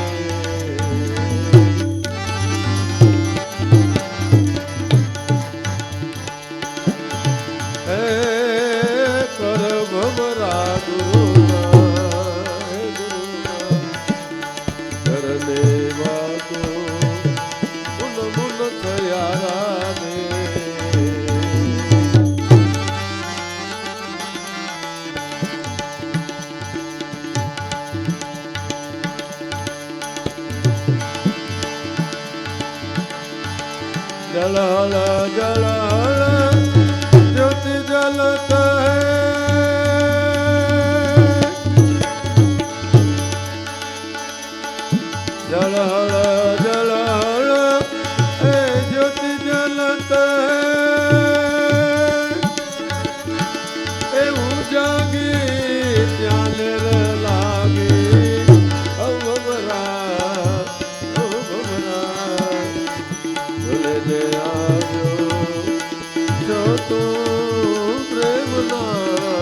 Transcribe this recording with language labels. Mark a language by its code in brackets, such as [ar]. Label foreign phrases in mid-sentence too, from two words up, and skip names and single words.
[gu] હે કર ભમરા ગુરુના હે ગુરુના. ઘર દેવાનું મુન મુન થયા રારે. [hi] जल हल जल हल ज्योति जलत है. जल हल जल हल ए ज्योति जलत है. [gu] એવું જાગી ત્યાં લેર લાગી ઓ ભમરા ઓ ભમરા. ભલે આવ્યો જો તું પ્રેમ ના